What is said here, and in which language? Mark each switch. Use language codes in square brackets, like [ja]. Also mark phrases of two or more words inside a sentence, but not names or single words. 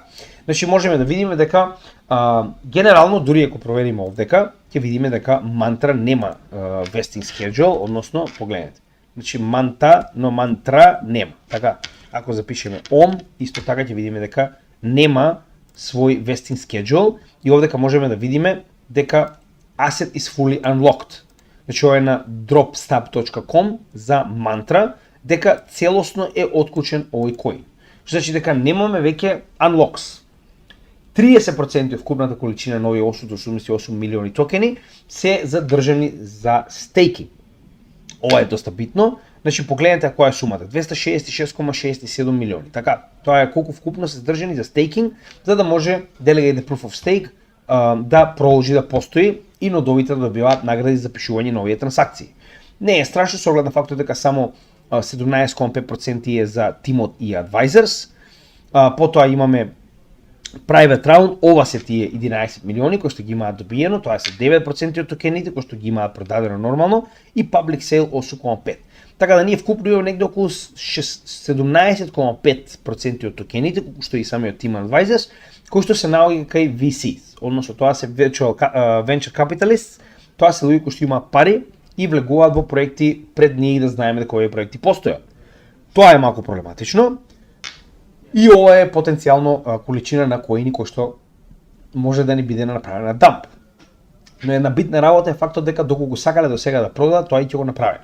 [mk] Значи можеме да видиме дека генерално дури ако провериме овдека, ќе видиме дека мантра нема [en] vesting schedule, [mk] односно погледнете. Значи мантра нема. Така, ако запишеме ом, исто така ќе видиме дека нема свој [en] vesting schedule [mk] и овдека можеме да видиме дека [en] asset is fully unlocked. [mk] Значи ова е на dropstab.com за мантра дека целосно е отклучен овој коин. Што значи дека немаме веќе unlocks. 30% од вкупната количина на овие 888 милиони токени се задржани за стейкинг. Ова е доста битно. Значи погледнете која е сумата, 266,67 милиони. Така, тоа е колку вкупно се задржани за стейкинг, за да може [en] Delegated Proof of Stake [mk] да продолжи да постои и нодовите да добиваат награди за пишување на овие трансакции. Не е страшно со оглед на фактот дека само 17,5% е за тимот и advisors. Потоа имаме [en] private round, [mk] ова се тие 11 милиони кои што ги имаат добиено, тоа се 9% од токените кои што ги имаат продадено нормално и [en] public sale [mk] 8,5. Така да ние вкупно имаме негде околу 17,5% од токените, кои што и самиот [en] Team Advisors, [mk] кои што се наоѓа кај VCs, односно тоа се [en] venture capitalists, [mk] тоа се луѓе кои што имаат пари и влегуваат во проекти пред ние да знаеме дека овие проекти постојат. Тоа е малку проблематично. И ова е потенцијално количина на коини кои што може да ни биде направена дамп. Но една битна работа е фактот дека доколку сакале до сега да продадат, тоа и ќе го направиле.